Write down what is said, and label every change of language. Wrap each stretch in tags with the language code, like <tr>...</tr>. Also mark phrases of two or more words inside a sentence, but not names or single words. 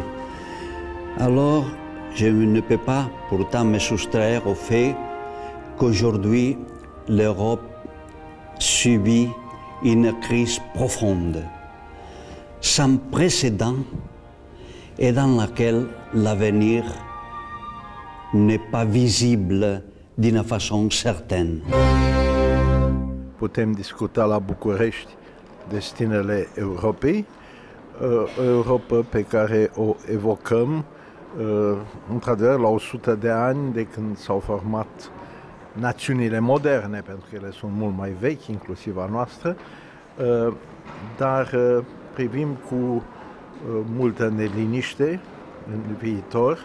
<fr>Alors, je ne peux pas pourtant me soustraire au fait qu'aujourd'hui, l'Europe subit une crise profonde, sans précédent, et dans laquelle l'avenir n'est pas visible d'une façon certaine.</fr> <ro>Putem discuta la București destinele Europei, Europa pe care o evocăm într-adevăr la 100 de ani de când s-au format națiunile moderne, pentru că ele sunt mult mai vechi, inclusiv a noastră, dar privim cu multă neliniște în viitor.</ro>